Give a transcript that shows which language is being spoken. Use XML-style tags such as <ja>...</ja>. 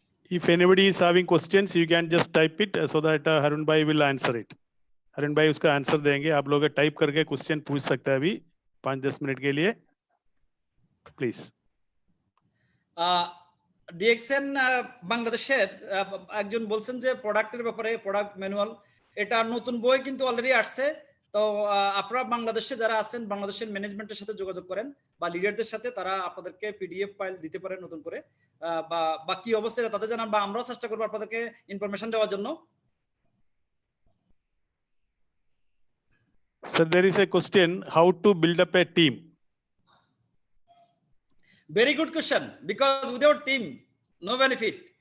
<en>If anybody is having questions, you can just type it so that Harun bhai will answer it.</en> <hi>Harun bhai उसका answer देंगे। आप लोग type करके question पूछ सकते हैं अभी 5-10 मिनट के लिए, प्लीज।</hi> <bn>ডিএক্সএন বাংলাদেশের একজন বলছেন যে প্রোডাক্টের ব্যাপারে, প্রোডাক্ট ম্যানুয়াল, এটা নতুন বই কিন্তু অলরেডি আসছে। তো আপনারা বাংলাদেশে যারা আছেন, বাংলাদেশের ম্যানেজমেন্টের সাথে যোগাযোগ করেন বা লিডারদের সাথে, তারা আপনাদেরকে পিডিএফ ফাইল দিতে পারে নতুন করে, বা কি অবস্থায় তাদের জানান, বা আমরাও চেষ্টা করবো আপনাদেরকে ইনফরমেশন দেওয়ার জন্য।</bn> <en>Sir, there is a question, how to build up a team? Very good question, because without team, no benefit.</en>